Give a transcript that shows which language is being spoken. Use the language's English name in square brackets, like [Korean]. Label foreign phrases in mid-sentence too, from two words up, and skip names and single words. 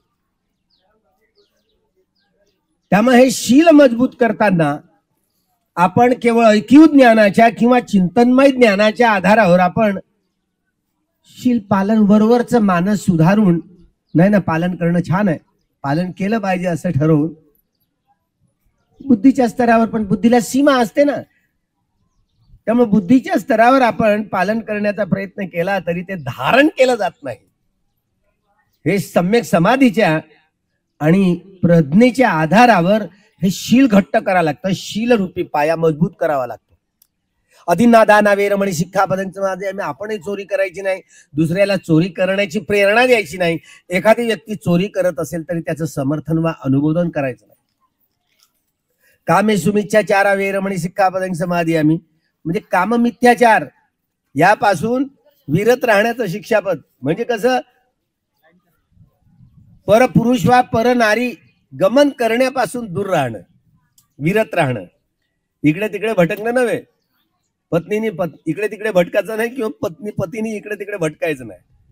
[Marathi] त्यामुळे हे शील मजबूत करताना आपण केवळ ऐकीव ज्ञानाच्या किंवा चिंतनमय ज्ञानाच्या आधारावर आपण शील पालन, वरवरचं मानस सुधारून, नाही ना पालन करणं छान आहे, पालन केलं पाहिजे असं ठरवून बुद्धीच्या स्तरावर, पण बुद्धीला सीमा असते ना, त्यामुळे बुद्धीच्या स्तरावर आपण पालन करण्याचा प्रयत्न केला तरी ते धारण केलं जात नाही. हे सम्यक समाधीच्या आणि प्रज्ञेच्या आधारावर हे शील घट्ट करावं लागतं. शील रूपी पाया मजबूत करावा लागतो. [Pali] अधिनादाना वेरमणी सिक्खापदं [Marathi] आम्ही आपणही चोरी करायची नाही, दुसऱ्याला चोरी करण्याची प्रेरणा द्यायची नाही. एखादी व्यक्ती चोरी करत असेल तरी त्याचं समर्थन वा अनुमोदन करायचं नाही. [Pali] कामे सुमिच्छाचारा वेरमणी सिक्खापदं समादियामि. [Marathi] म्हणजे काम मिथ्याचार यापासून विरत राहण्याचं शिक्षापद. म्हणजे कसं, परपुरुष वा पर नारी गमन करण्यापासून दूर राहणं, विरत राहणं. इकडे तिकडे भटकणं नव्हे, पत्नीने इकडे तिकडे भटकायचं नाही किंवा पतीने इकडे तिकडे भटकायचं नाही.